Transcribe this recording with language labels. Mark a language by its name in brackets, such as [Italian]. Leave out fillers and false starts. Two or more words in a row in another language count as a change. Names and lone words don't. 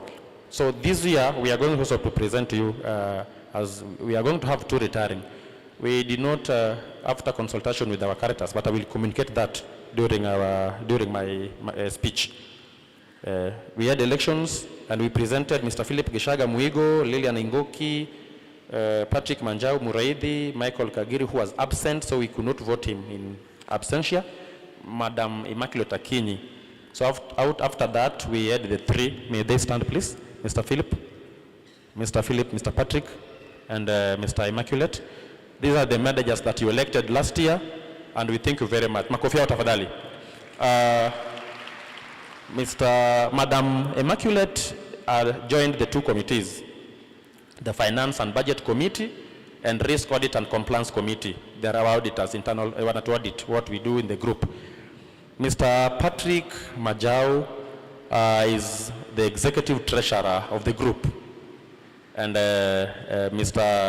[English] So this year we are going also to present to you, as we are going to have 2 retiring. We did not, after consultation with our Caritas, but I will communicate that during my speech. We had elections and we presented Mr. Philip Gishaga Muigo, Lilian Ingoki, Patrick Manjau Muraidi, Michael Kagiri, who was absent, so we could not vote him in absentia, Madam Immaculate Akinyi. So after that, we had the three. May they stand, please? Mr. Philip, Mr. Patrick, and Mr. Immaculate. These are the managers that you elected last year, and we thank you very much. [Swahili] Makofi yao tafadhali. [English] Madam Immaculate joined the two committees, the Finance and Budget Committee and Risk Audit and Compliance Committee. They are our auditors, internal, want to audit what we do in the group. Mr. Patrick Majau is the executive treasurer of the group, and Mr.